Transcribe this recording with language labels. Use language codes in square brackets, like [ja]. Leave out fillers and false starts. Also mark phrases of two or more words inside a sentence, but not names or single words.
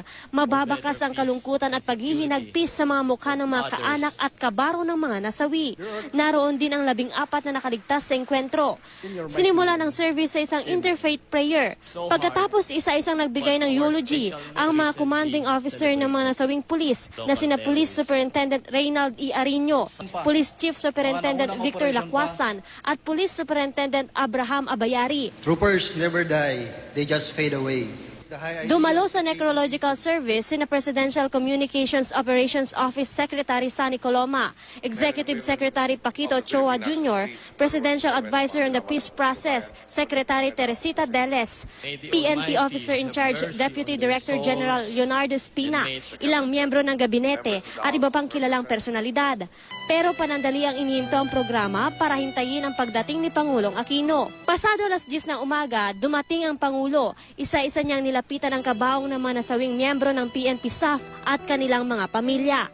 [tl] Mababakas ang kalungkutan at paghihinagpis sa mga mukha ng mga kaanak at kabaro ng mga nasawi. Naroon din ang 14 na nakaligtas sa engkwentro. Sinimula ng service sa isang [en] interfaith prayer. [tl] Pagkatapos isa-isang nagbigay ng eulogy ang mga [en] commanding officer [tl] ng mga nasawing pulis na sina Police Superintendent Reynald E. Arino, Police Chief Superintendent Victor Lacwasan at Police Superintendent Abraham Abayari. [en] Troopers never die, they just fade away. [tl] Dumalo sa [en] necrological service [tl] sina Presidential Communications Operations Office Secretary Sani Coloma, Executive Secretary Paquito Ochoa Jr., Presidential Advisor on the Peace Process, Secretary Teresita Deles, PNP Officer in Charge Deputy Director General Leonardo Espina, ilang miyembro ng gabinete at iba pang kilalang personalidad. Pero panandali ang inihinto ang programa para hintayin ang pagdating ni Pangulong Aquino. Pasado alas 10 ng umaga, dumating ang Pangulo. Isa-isa niyang nilapitan ang kabaong ng mga nasawing miyembro ng PNP SAF at kanilang mga pamilya.